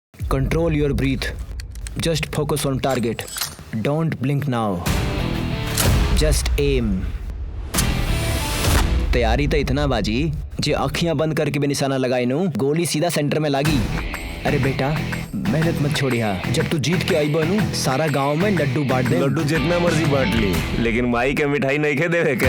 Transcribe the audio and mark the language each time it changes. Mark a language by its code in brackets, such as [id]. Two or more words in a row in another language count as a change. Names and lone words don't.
[en] Control your breath. Just focus on target. Don't blink now. Just aim. [bho] तैयारी तो इतना बाजी जे अखियां बंद करके भी निशाना लगाई नू गोली सीधा सेंटर में लागी। अरे बेटा मेहनत मत छोड़िया, जब तू जीत के आई बनू सारा गांव में लड्डू बांट दे। लड्डू जितना मर्जी बांट ली, लेकिन माई के मिठाई नहीं खे देवे के।